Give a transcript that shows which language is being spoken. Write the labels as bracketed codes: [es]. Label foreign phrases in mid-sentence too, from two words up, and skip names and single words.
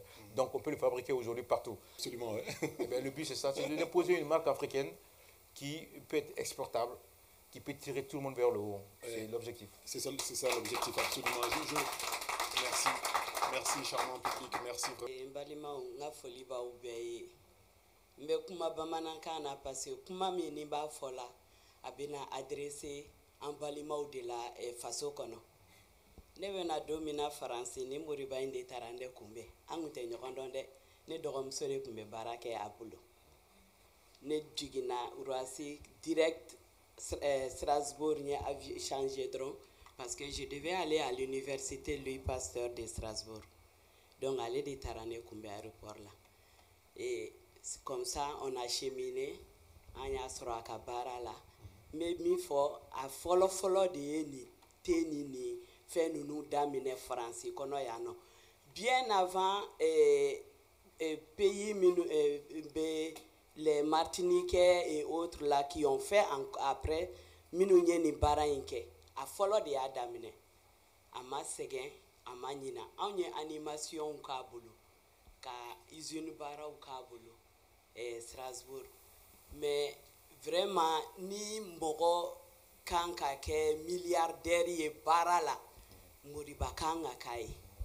[fr] Donc, on peut les fabriquer aujourd'hui partout. Absolument, oui. Et bien, le but, c'est ça, c'est de déposer une marque africaine qui peut être exportable, qui peut tirer tout le monde vers le haut. C'est l'objectif. C'est ça l'objectif, absolument. Merci. Merci, charmant public. Merci. [bm] Mbe kuma bamanankan na [fr] parce que [bm] kuma min ni b'a fɔ la a bɛna adressé an balimaw de la faso kɔnɔ ne bɛna don min na faransi ni Moriba in de taara n de kunbɛn an kun tɛ ɲɔgɔn dɔn dɛ ne dɔgɔmuso de kun bɛ baara kɛ a bolo ne jiginna Roissy direct Strasbourg n ye changé dɔrɔn [fr] parce que je devais aller à l'université Louis Pasteur de Strasbourg [bm] donc ale de taara ne kunbɛn aéroport la [fr] et comme ça, on a cheminé, on a sera à Kabara là, mais [bm] min fɔ a fɔlɔfɔlɔ de ye nin te ni fɛn ninnu daminɛ faransi kɔnɔ yan nɔ [fr] bien avant [bm] pays minnu [fr] les Martiniquais et autres là qui ont fait après [bm] minnu ye nin baara in kɛ a fɔlɔ de y'a daminɛ a ma sɛgɛn a ma ɲina anw ye animation k'a bolo ka usine baaraw k'a bolo Strasbourg [fr] mais vraiment [bm] ni mɔgɔ kan ka kɛ milliardaire ye baara la Moriba kan ka k'a ye